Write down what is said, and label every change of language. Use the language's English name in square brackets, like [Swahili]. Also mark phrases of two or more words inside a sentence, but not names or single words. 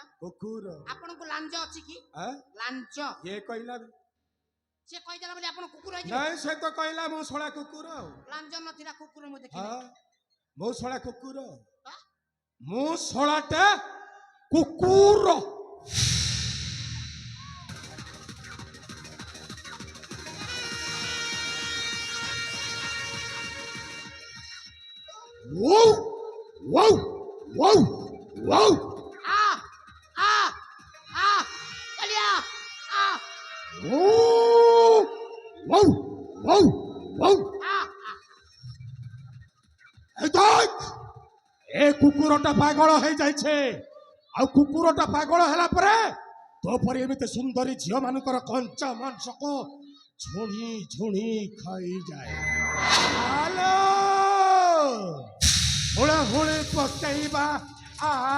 [Odia] କୁକୁର ଆପଣଙ୍କୁ ଲାଞ୍ଜ ଅଛି କି ଆଁ? ଲାଞ୍ଜ ଇଏ କହିଲା ସେ କହିଦେଲା ବୋଲି ଆପଣ କୁକୁର ହେଇଯିବେ ନାଇଁ ସେ ତ କହିଲା ମୁଁ ଶୋଳା କୁକୁର ଆଉ ଲାଞ୍ଜ ନଥିଲା କୁକୁର ମୁଁ ଦେଖିଲି ହଁ ମୁଁ ଶୋଳା କୁକୁର ଆଁ? ମୁଁ ଶୋଳାଟା କୁକୁର Whoa! Whoa! Whoa! Whoa! [Hindi] चलिया Whoa! Whoa! Whoa! Whoa! [Odia] ଏ କୁକୁରଟା ପାଗଳ ହେଇଯାଇଛି ଆଉ କୁକୁରଟା ପାଗଳ ହେଲା ପରେ ତୋ ପରି ଏମିତି ସୁନ୍ଦରୀ ଝିଅ ମାନଙ୍କର କଞ୍ଚା ମାଂସକୁ ଝୁଣି ଝୁଣି ଖାଇଯାଏ ହାଲୋ ହୁଳେ ହୁଳେ ପକେଇବା ଆ